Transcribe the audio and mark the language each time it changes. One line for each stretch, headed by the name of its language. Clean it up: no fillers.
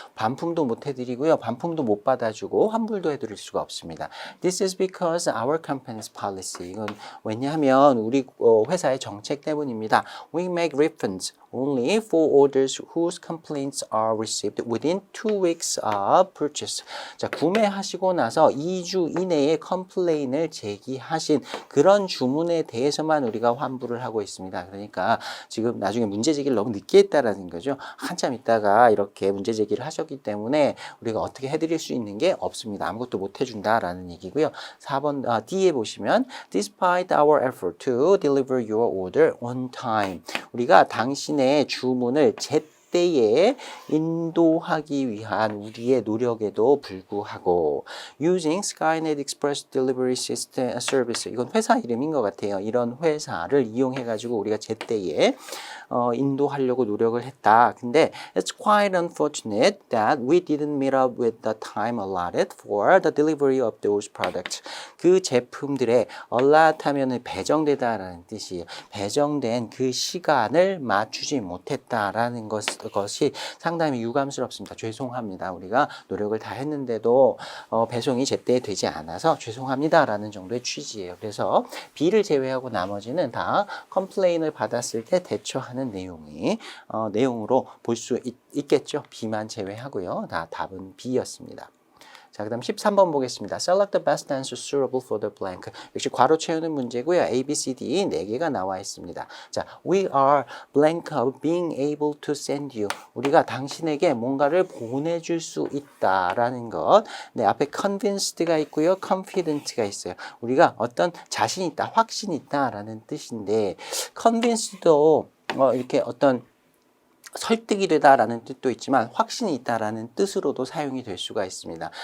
Korean: 반품도 못 해드리고요. 반품도 못 받아주고 환불도 해드릴 수가 없습니다.
English: This is because our company's policy.
Korean: 이건 왜냐하면 우리 회사의 정책 때문입니다.
English: We make refunds only for orders whose complaints are received within 2 weeks of purchase.
Korean: 자, 구매하시고 나서 2주 이내에 컴플레인을 제기하신 그런 주문에 대해서만 우리가 환불을 하고 있습니다. 그러니까 지금 나중에 문제 제기를 너무 늦게 했다라는 거죠. 한참 있다가 이렇게 문제 제기를 하셨기 때문에 우리가 어떻게 해드릴 수 있는 게 없습니다. 아무것도 못 해준다라는 얘기고요. 4번 D에 보시면
English: Despite our effort to deliver your order on time.
Korean: 우리가 당신의 주문을 제때에 인도하기 위한 우리의 노력에도 불구하고
English: using Skynet Express Delivery System Service.
Korean: 이건 회사 이름인 것 같아요. 이런 회사를 이용해 가지고 우리가 제때에 인도하려고 노력을 했다. 근데
English: it's quite unfortunate that we didn't meet up with the time allotted for the delivery of those products.
Korean: 그 제품들의 allot 하면은 배정되다라는 뜻이에요. 배정된 그 시간을 맞추지 못했다라는 것이 상당히 유감스럽습니다. 죄송합니다. 우리가 노력을 다 했는데도 배송이 제때 되지 않아서 죄송합니다라는 정도의 취지예요. 그래서 B를 제외하고 나머지는 다 컴플레인을 받았을 때 대처하는 내용으로 볼 수 있겠죠. B만 제외하고요. 다 답은 B였습니다. 자, 그 다음 13번 보겠습니다.
English: Select the best answer suitable for the blank.
Korean: 역시 괄호 채우는 문제고요. A, B, C, D 4개가 나와 있습니다. 자,
English: we are blank of being able to send you.
Korean: 우리가 당신에게 뭔가를 보내줄 수 있다라는 것. 네, 앞에 convinced가 있고요. confident가 있어요. 우리가 어떤 자신 있다, 확신 있다라는 뜻인데 convinced도 이렇게 어떤 설득이 되다라는 뜻도 있지만 확신이 있다라는 뜻으로도 사용이 될 수가 있습니다.